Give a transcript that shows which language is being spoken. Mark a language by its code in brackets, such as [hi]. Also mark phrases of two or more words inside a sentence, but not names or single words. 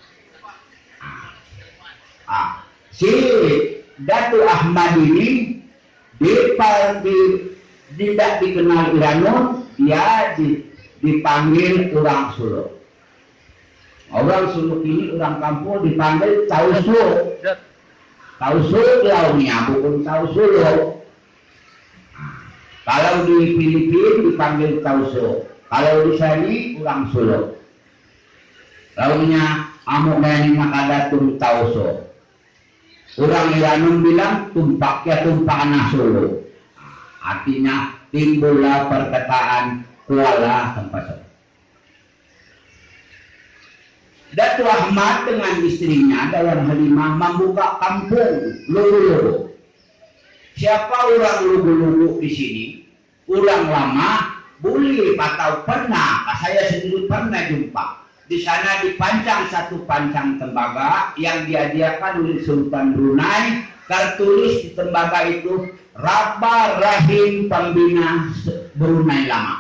[ms] Si Datuk Ahmad ini tidak dikenal Iranun, dia dipanggil orang Solo. Orang Solo ini orang kampung dipanggil Tausu. Tausu launya bukan Tausulo. Kalau di Filipina dipanggil Tausu. Kalau di sini orang Solo. [ilm] Launya amuk nani makadatung Tausu. [ms] Orang Iranun bilang tumpaknya tumpakan Solo. Artinya timbullah perkataan Kuala Tampasut. Datuk Ahmad dengan istrinya Dayang Halimah membuka kampung Lubu-Lubu. Siapa orang Lubu-Lubu di sini? Orang lama, boleh atau pernah, saya sendiri pernah jumpa. Di sana dipancang satu pancang tembaga yang dihadiahkan oleh Sultan Brunei. Tertulis di tembaga itu Rabba Rahim Pembina Brunei Lama.